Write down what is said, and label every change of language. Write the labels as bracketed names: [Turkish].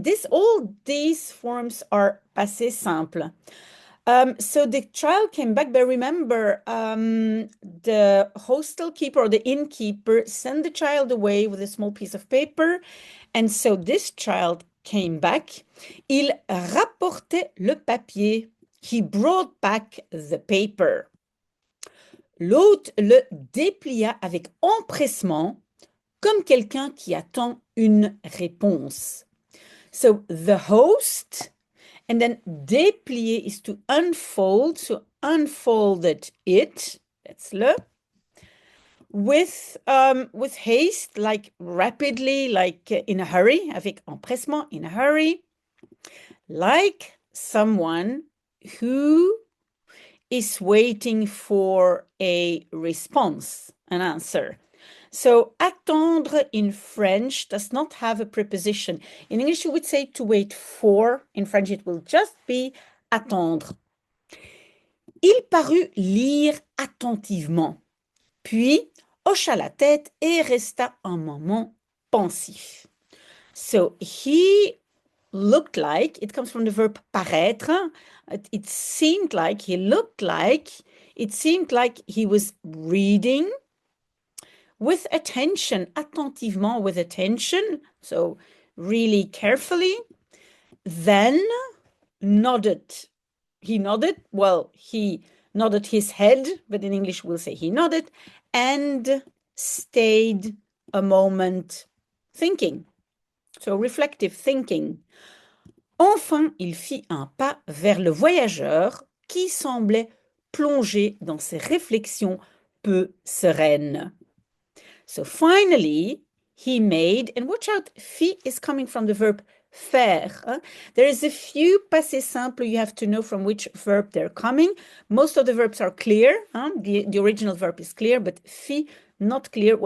[English] All these forms are passé simple. So the child came back, but remember, the hostel keeper or the innkeeper sent the child away with a small piece of paper. And so this child came back. [French] Il rapportait le papier. [English] He brought back the paper. [French] L'hôte le déplia avec empressement, comme quelqu'un qui attend une réponse. [English] So the host, and then déplier is to unfold, so unfolded it, that's le, with haste, like rapidly, like in a hurry, [French] avec empressement, [English] in a hurry, like someone who is waiting for a response, an answer. So attendre in French does not have a preposition. In English, you would say to wait for. In French, it will just be attendre. [French] Il parut lire attentivement, puis hocha la tête et resta un moment pensif. [English] So he looked like, it comes from the verb paraître. It seemed like, he looked like, it seemed like he was reading with attention, attentivement, with attention, so really carefully, then nodded. He nodded, well, he nodded his head, but in English we'll say he nodded, and stayed a moment thinking, so reflective thinking. [French] Enfin, il fit un pas vers le voyageur qui semblait plongé dans ses réflexions peu sereines. [English] So finally, he made, and watch out, fit is coming from the verb faire. There is a few passé simple you have to know from which verb they're coming. Most of the verbs are clear. The original verb is clear, but fit, not clear.